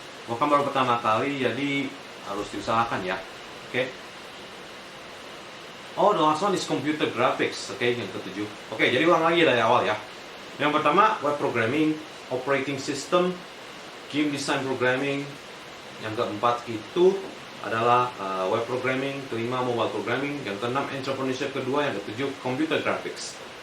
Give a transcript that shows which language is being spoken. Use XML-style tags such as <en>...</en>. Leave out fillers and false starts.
<id>Gue kan baru pertama kali, jadi harus diusahakan ya. Okay.</id> <en>Oh, the last one is computer graphics.</en> <id>Okay, yang ke-7. Okay, jadi ulang lagi dari awal ya. Yang pertama, web programming, operating system, game design programming. Yang ke-4 itu adalah web programming. Kelima, mobile programming. Yang ke-6, entrepreneurship kedua. Yang ke-7, computer graphics.</id>